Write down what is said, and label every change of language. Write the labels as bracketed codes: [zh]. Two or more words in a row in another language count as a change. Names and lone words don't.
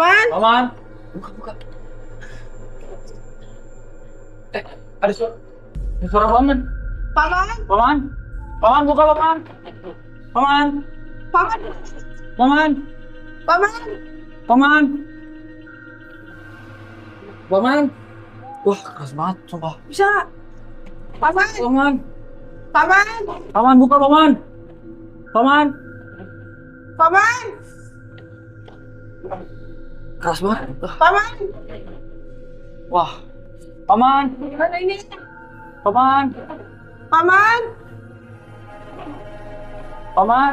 [id] Buka. Ada suara. Ini suara paman. Paman, Paman. Paman buka paman. Paman. paman, Paman. paman. Paman. Paman. Wah, keras banget sumpah. Bisa. Paman, Paman. paman, Paman buka paman. Paman. paman, Keras banget. paman. Wah. Paman. Mana ini? Paman. Paman, Paman.